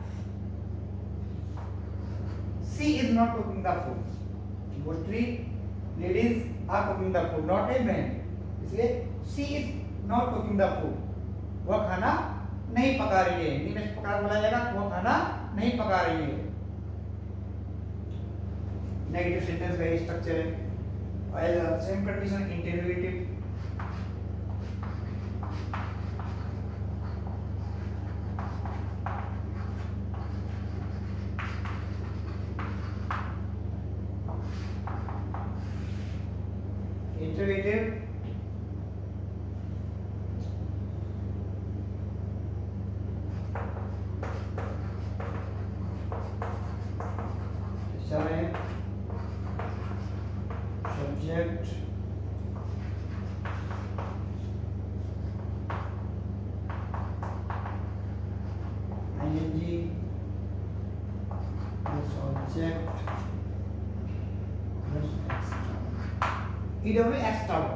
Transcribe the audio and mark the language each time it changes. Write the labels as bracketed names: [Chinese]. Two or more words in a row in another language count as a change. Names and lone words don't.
[English] She is not cooking the food. Mostly ladies are cooking the food, not a man. [Hindi] इसलिए [English] she is not cooking the food. [Hindi] वह खाना नहीं पका रही है. हिंदी में पका बोला जाएगा, वह खाना नहीं पका रही है. [English] negative sentence [Hindi] का स्ट्रक्चर है. [English] same condition interrogative. Interrogative. Subject. ING. Subject. EW extra.